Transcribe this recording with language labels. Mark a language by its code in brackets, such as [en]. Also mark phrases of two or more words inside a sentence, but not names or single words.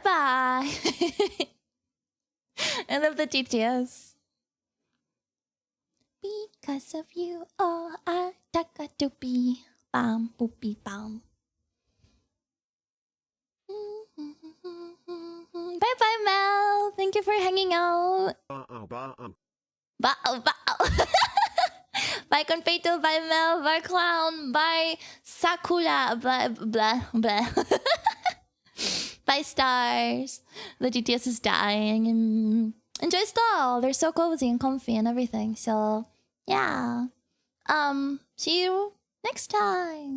[en] Bye bye. I love the TTS. Because of you, all I got to be. Bam, boopy, bam. Bye bye, Mel. Thank you for hanging out. Bao, bao. Bye, Confeito. Bye, Mel. Bye, Clown. Bye, Sakura. Blah, blah, blah. Bye, Stars. The GTS is dying. Enjoy Stall. They're so cozy and comfy and everything. So, yeah. See you next time.